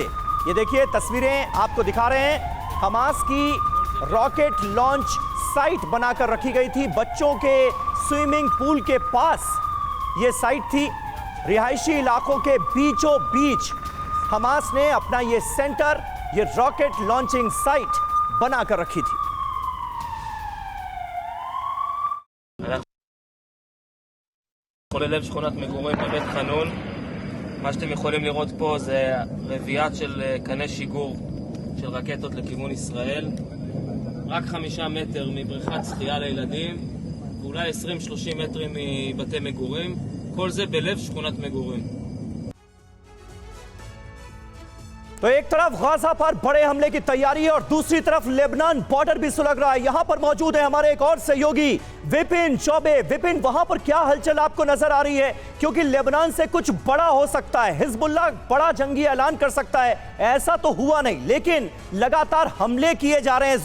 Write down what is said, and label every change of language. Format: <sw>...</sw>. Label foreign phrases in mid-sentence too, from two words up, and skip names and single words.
<hi>ये देखिए, तस्वीरें आपको दिखा रहे हैं। हमास की</hi> <en>rocket launch site</en> <hi>बनाकर रखी गई थी। बच्चों के</hi> <en>swimming pool</en> <hi>के पास ये साइट थी। रिहायशी इलाकों के बीचों बीच हमास ने अपना ये सेंटर, ये</hi> <en>rocket launching site</en> <hi>बनाकर रखी थी।</hi> <he>לב שכונת מגורים בבית חנון. מה שאתם יכולים לראות פה זה רביעיית של קני שיגור של רקטות לכיוון ישראל. רק 5 מטר מבריכת שחייה לילדים, ואולי 20-30 מטרים מבתי מגורים. כל זה בלב שכונת מגורים.</he> <hi>तो एक तरफ गाजा पर बड़े हमले की तैयारी है और दूसरी तरफ लेबनान बॉर्डर भी सुलग रहा है। यहां पर मौजूद है हमारे एक और सहयोगी विपिन चौबे। विपिन, वहां पर क्या हलचल आपको नजर आ रही है? क्योंकि लेबनान से कुछ बड़ा हो सकता है, हिजबुल्लाह बड़ा जंगी ऐलान कर सकता है। ऐसा तो हुआ नहीं, लेकिन लगातार हमले किए जा रहे हैं।</hi>